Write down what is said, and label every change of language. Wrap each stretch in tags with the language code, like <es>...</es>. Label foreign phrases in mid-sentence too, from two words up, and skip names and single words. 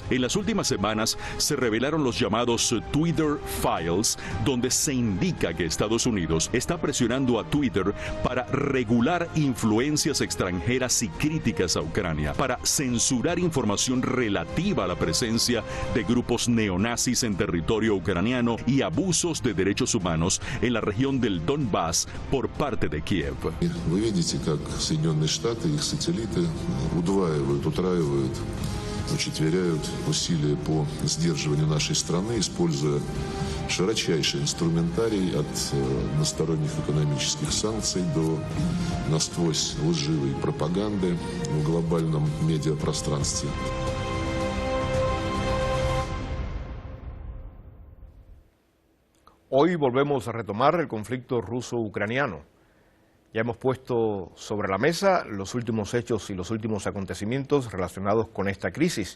<es>En las últimas semanas se revelaron los llamados Twitter Files, donde se indica que Estados Unidos está presionando a Twitter para regular influencias extranjeras y críticas a Ucrania, para censurar información relativa a la presencia de grupos neonazis en territorio ucraniano y abusos de derechos humanos en la región del Donbass por parte de Kiev.</es> <ru>Вы видите, как Соединенные Штаты и их сателлиты удваивают, утраивают, учетверяют усилия по сдерживанию нашей страны, используя широчайший инструментарий от односторонних экономических санкций до насквозь лживой пропаганды в глобальном медиапространстве.</ru> <es>Hoy volvemos a retomar el conflicto ruso-ucraniano. Ya hemos puesto sobre la mesa los últimos hechos y los últimos acontecimientos relacionados con esta crisis.</es>